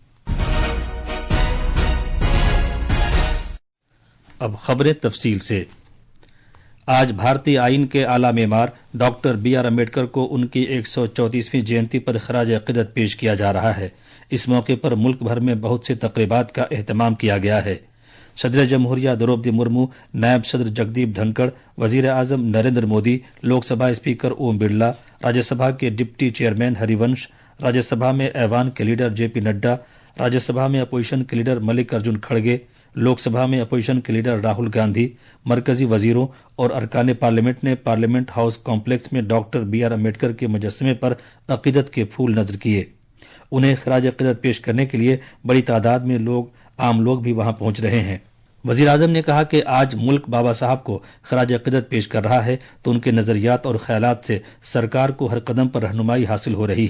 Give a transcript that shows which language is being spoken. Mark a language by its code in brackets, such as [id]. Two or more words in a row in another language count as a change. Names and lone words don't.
[ur] اب خبریں تفصیل سے۔ آج بھارتی آئین کے اعلیٰ معمار ڈاکٹر بی آر امبیڈکر کو ان کی 134ویں جینتی پر خراج عقیدت پیش کیا جا رہا ہے۔ اس موقع پر ملک بھر میں بہت سے تقریبات کا اہتمام کیا گیا ہے۔ صدر جمہوریہ دروپدی مرمو، نائب صدر جگدیپ دھنکڑ، وزیر اعظم نریندر مودی، لوک سبھا اسپیکر اوم برلا، راجیہ سبھا کے ڈپٹی چیئرمین ہری ونش، راجیہ سبھا میں ایوان کے لیڈر جے پی نڈا، راجیہ سبھا میں اپوزیشن کے لیڈر ملک ارجن کھڑگے، لوک سبھا میں اپوزیشن کے لیڈر راہل گاندھی، مرکزی وزیروں اور ارکان پارلیمنٹ نے پارلیمنٹ ہاؤس کمپلیکس میں ڈاکٹر بی آر امبیڈکر کے مجسمے پر عقیدت کے پھول نذر کیے۔ انہیں خراج عقیدت پیش کرنے کے لیے بڑی تعداد میں عام لوگ بھی وہاں پہنچ رہے ہیں۔ وزیر اعظم نے کہا کہ آج ملک بابا صاحب کو خراج عقیدت پیش کر رہا ہے تو ان کے نظریات اور خیالات سے سرکار کو ہر قدم پر رہنمائی حاصل ہو رہی ہے۔